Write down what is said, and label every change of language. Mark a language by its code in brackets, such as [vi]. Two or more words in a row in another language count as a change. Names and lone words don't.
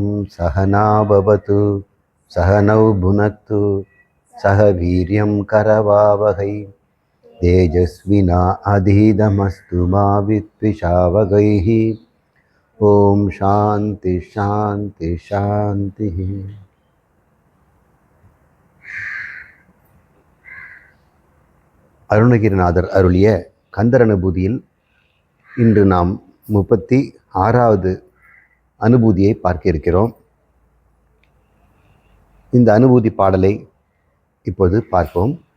[sa] सहना भवतु सहनौ भुनक्तु सह वीर्यं करवावहै तेजस्विना अधीतमस्तु मा विद्विषावहैः। ओम शांति शांति शांति। [ta] அருணகிரிநாதர் அருளிய கந்தர் அனுபூதியில் இன்று நாம் 36வது அனுபூதியை பார்க்க இருக்கிறோம். இந்த அனுபூதி பாடலை இப்போது பார்ப்போம்.